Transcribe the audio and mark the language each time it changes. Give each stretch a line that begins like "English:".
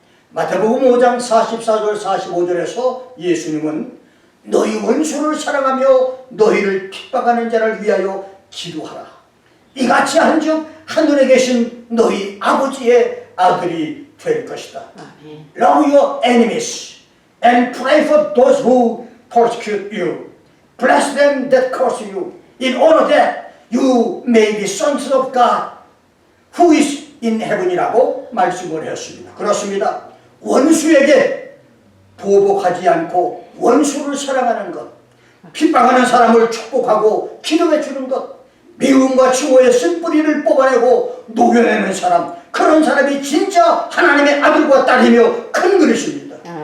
Korean: 마태복음 5장 44절 45절에서 예수님은 너희 원수를 사랑하며 너희를 핍박하는 자를 위하여 기도하라. 이같이 한즉 하늘에 계신 너희 아버지의 아들이 될 것이다.
English: Love your enemies and pray for those who persecute you. Bless them that curse you, in order that you may be sons of God who is in heaven
Korean: 이라고 말씀을 했습니다. 그렇습니다. 원수에게 보복하지 않고 원수를 사랑하는 것, 핍박하는 사람을 축복하고 기도해 주는 것, 미움과 증오의 쓴뿌리를 뽑아내고 녹여내는 사람, 그런 사람이 진짜 하나님의 아들과 딸이며 큰 그릇입니다.